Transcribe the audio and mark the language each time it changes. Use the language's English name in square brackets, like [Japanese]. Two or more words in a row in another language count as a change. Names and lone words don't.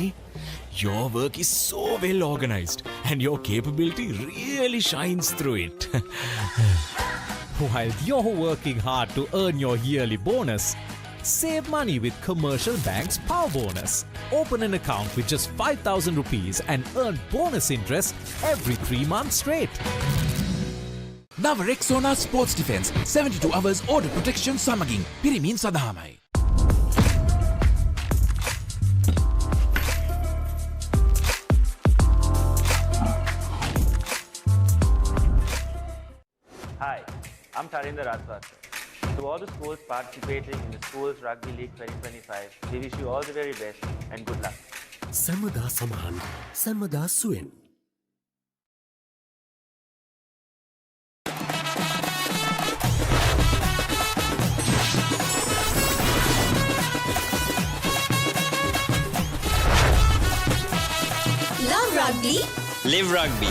[English] Your work is so well organized and your capability really shines through it. While you're working hard to earn your yearly bonus, save money with Commercial Bank's Power Bonus. Open an account with just 5,000 rupees and earn bonus interest every 3 months straight. [Sinhala] නව රෙක්සෝනා ස්පෝර්ට්ස් ඩිෆෙන්ස් 72 [English] hours order protection [Sinhala] සමගින් පිරිමින් සඳහාමයි. [English] Hi, I'm Tarinder Raswat. To all the schools participating in the Schools Rugby League 2025, we wish you all the very best and good luck. [Sinhala] සමදා සමහන් සමදා සුවෙන්. [English] Love rugby. Live rugby.